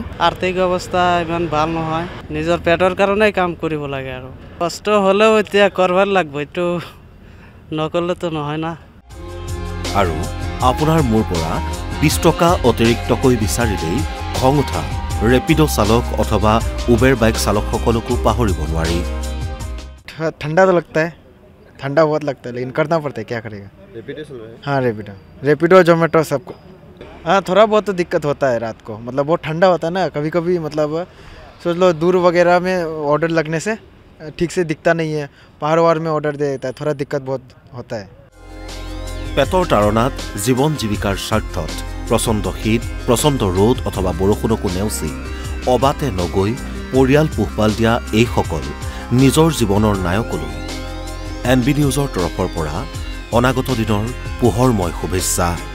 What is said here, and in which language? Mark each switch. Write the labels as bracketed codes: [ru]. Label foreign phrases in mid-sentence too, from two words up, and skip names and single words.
[as] আৰ্থিক অৱস্থা ইমান ভাল নহয়, নিজৰ পেটৰ কাৰণেই কাম কৰিব লাগে। আৰু কষ্ট হ'লেও এতিয়া কৰিব লাগিব, এইটো নকৰিলেতো নহয় না। আৰু আপোনাৰ মোৰ পৰা 20 টকা অতিৰিক্তকৈ বিচাৰিলেই খং উঠা ৰেপিড' চালক অথবা উবেৰ বাইক চালকসকলকো পাহৰিব নোৱাৰি। [hi] ठंडा तो लगता है, ठंडा बहुत लगता है, लेकिन करना पड़ता है, क्या करेगा। रेपिडो चल रहा है? हाँ, रेपिडो जोमेटो सबको। हाँ, थोड़ा बहुत तो दिक्कत होता है रात को, मतलब बहुत ठंडा होता है ना, कभी कभी मतलब सोच लो दूर वगैरह में ऑर्डर लगने से ठीक से दिखता नहीं है, पहाड़ वहाड़ में ऑर्डर दे देता है, थोड़ा दिक्कत बहुत होता है। [as] পেটৰ তাৰণাত জীৱন জীৱিকাৰ স্বাৰ্থত প্ৰচণ্ড শীত, প্ৰচণ্ড ৰ'দ অথবা বৰষুণকো নেওচি অবাতে নগৈ পৰিয়াল পোহপাল দিয়া এইসকল নিজৰ জীৱনৰ নায়কলৈ NB নিউজৰ তৰফৰ পৰা অনাগত দিনৰ পোহৰময় শুভেচ্ছা।